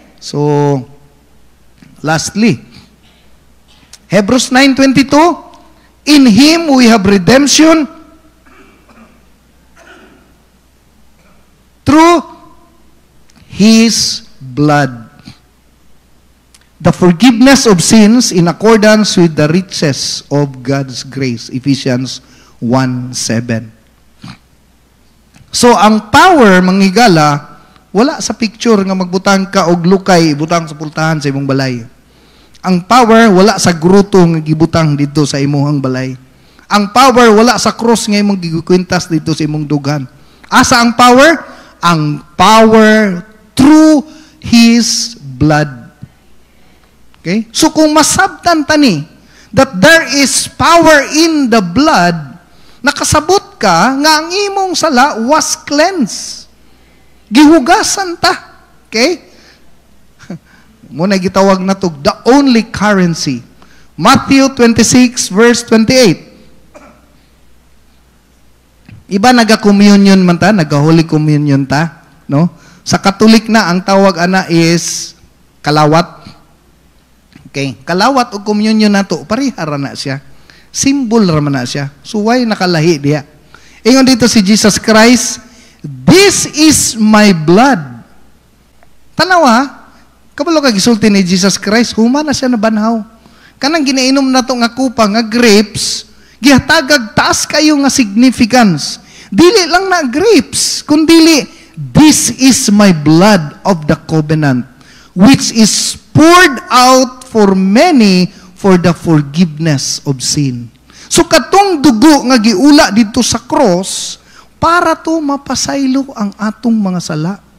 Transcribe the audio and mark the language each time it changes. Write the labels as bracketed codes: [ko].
[en] So, lastly, Hebrews 9:22, in Him we have redemption through His blood, the forgiveness of sins in accordance with the riches of God's grace. Ephesians 1:7. [ceb] So ang power manghigala wala sa picture nga magbutang ka og lukay butang sa pultahan sa imong balay. Ang power wala sa gruto nga gibutang dito sa imong balay. Ang power wala sa cross nga imong gikwintas dito sa imong dugan. Asa ang power? Ang power through His blood. Okay? So kung masabtan tani [en] that there is power in the blood, [ceb] nakasabot ka nga ang imong sala was cleansed. Gihugasan ta. Okay? Muna gitawag na [en] to the only currency. Matthew 26 verse 28. [ceb] Iba naga-communion man ta, naga-holy communion ta, no? Sa Katolik na ang tawag ana is kalawat. Okay, kalawat o communion nato parihara na siya. Symbol ra man na siya. So why nakalahi diya? Ingon dito si Jesus Christ, [en] this is my blood. [ceb] Tanawa, kabalo ka gisulti ni Jesus Christ, huma na siya na banhaw. Kanang ginainom na to nga kupa, nga grapes, gihatagag taas kayo nga significance. Dili lang na grapes, kundili, [en] this is my blood of the covenant, which is poured out for many for the forgiveness of sin. [ceb] So katong dugo nga giula dito sa cross, para to mapasaylo ang atong mga sala.